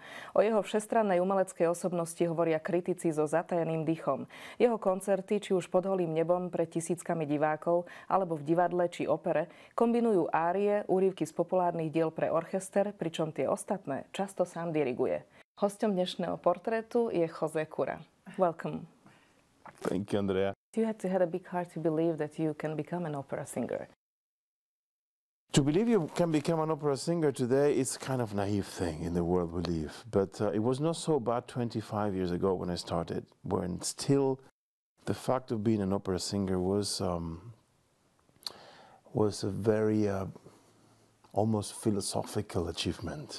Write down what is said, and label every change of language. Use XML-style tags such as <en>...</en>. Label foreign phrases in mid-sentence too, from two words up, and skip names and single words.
<sk>O jeho všestrannej umeleckej osobnosti hovoria kritici so zatajeným dýchom. Jeho koncerty, či už pod holým nebom pred tisíckami divákov, alebo v divadle či opere, kombinujú árie, úryvky z populárnych diel pre orchester, pričom tie ostatné často sám diriguje. Hosťom dnešného Portrétu je Josém Curom.</sk> <en>Welcome. Thank you, Andrea. You had to have a big heart to believe that you can become an opera singer. To believe you can become an opera singer today is kind of naive thing in the world we live. But it was not so bad 25 years ago when I started, when still the fact of being an opera singer was a very almost philosophical achievement.</en>